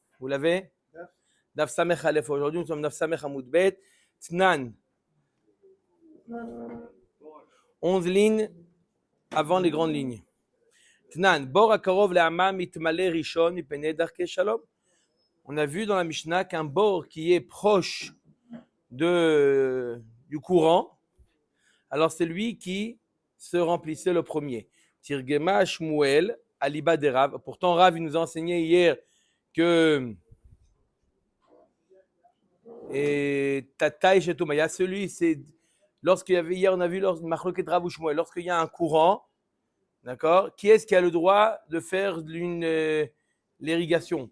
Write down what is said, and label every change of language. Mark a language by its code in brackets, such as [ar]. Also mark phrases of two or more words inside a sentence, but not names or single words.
[fr] Vous l'avez? [he] Daf Samech Aleph. [fr] Aujourd'hui, nous sommes [he] Daf Samech Amoud Bet. [fr] Tnan. 11 lignes avant les grandes lignes. [he] Tnan. Bor akarov le'ama mitmale rishon mipnei darkei shalom. [fr] On a vu dans la Mishnah qu'un bord qui est proche du courant, alors c'est lui qui se remplissait le premier. [arc] Tirgema Shmuel, Aliba de Rav. [fr] Pourtant, Rav il nous a enseigné hier que Tataï Shetomaya, celui, c'est lorsqu'il y avait hier, on a vu [he] Machloket Rav [fr] ou Shmuel, lorsqu'il y a un courant, d'accord, qui est-ce qui a le droit de faire l'irrigation?